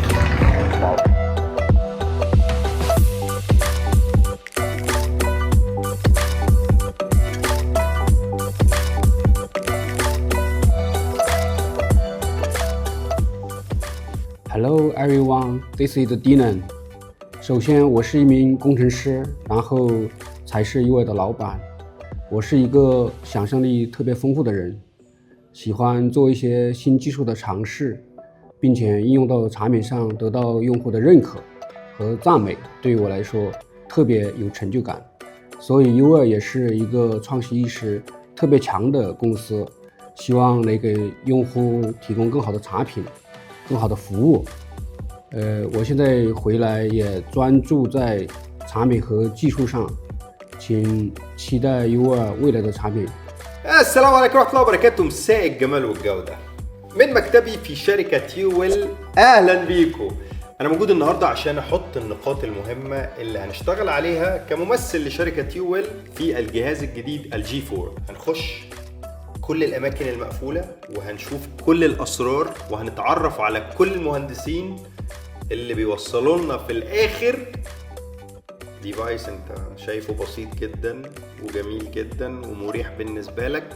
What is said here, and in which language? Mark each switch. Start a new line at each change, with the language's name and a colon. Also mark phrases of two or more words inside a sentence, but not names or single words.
English: Hello everyone, this is Dylan.
Chinese: 首先，我是一名工程师，然后才是UR的老板。我是一个想象力特别丰富的人，喜欢做一些新技术的尝试，并且应用到产品上，得到用户的认可和赞美，对于我来说特别有成就感。所以UR也是一个创新意识特别强的公司，希望能给用户提供更好的产品、更好的服务。我现在回来也专注在产品和技术上，请期待UR未来的产品。
Arabic: السلام عليكم ورحمة الله وبركاته. مساء الجمال والجودة من مكتبي في شركة يويل. أهلا بيكم. أنا موجود النهاردة عشان أحط النقاط المهمة اللي هنشتغل عليها كممثل لشركة يويل في الجهاز الجديد الجي 4. هنخش كل الأماكن المقفولة وهنشوف كل الأسرار وهنتعرف على كل المهندسين اللي بيوصلوا لنا في الآخر ديفايس انت شايفه بسيط جدا وجميل جدا ومريح بالنسبة لك.